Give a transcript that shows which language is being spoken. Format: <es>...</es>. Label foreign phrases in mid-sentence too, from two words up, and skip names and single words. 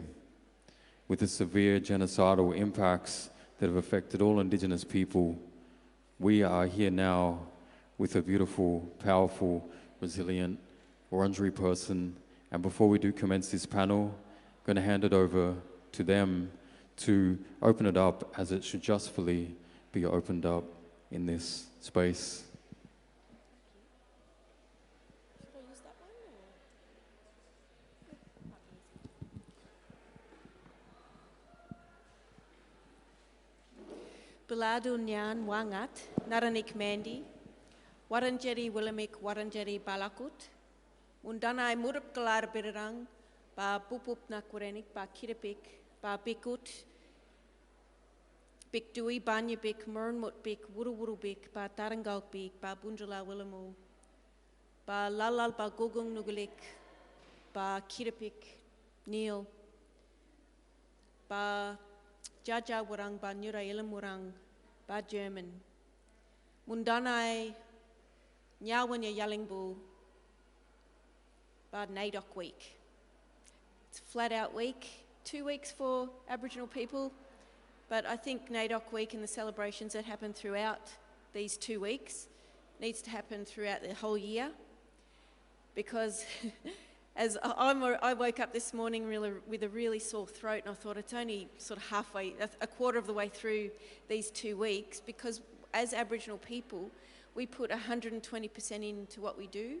<en>With the severe genocidal impacts that have affected all Indigenous people, we are here now with a beautiful, powerful, resilient Wurundjeri person. And before we do commence this panel, I'm going to hand it over to them to open it up as it should justly be opened up in this space.</en> <wyi>Biladu Nyan Wangat, Naranik Mandy, Wurundjeri Willamik Wurundjeri Balakut, Mundanai Murup Kalar Birang, Ba Pupup Nakurenik, Ba Kiripik, Ba Bikut, Bik Dui Banya Bik, Murnmut Bik, Wuru Bik, Ba Tarangal Bik, Ba Bunjala Willamu, Ba Lalal Ba Gogung Nugulik, Ba Kiripik, Neil, Ba Jaja Wurang Ba Nyura Ilam Wurang Ba German Mundanai Nyawanya Yallingbu Ba Nadok Week.</wyi> <en>It's a flat out week, 2 weeks for Aboriginal people, but I think Nadok Week and the celebrations that happen throughout these 2 weeks needs to happen throughout the whole year, because as I woke up this morning with a really sore throat, and I thought it's only sort of halfway, a quarter of the way through these 2 weeks, because as Aboriginal people, we put 120% into what we do.</en>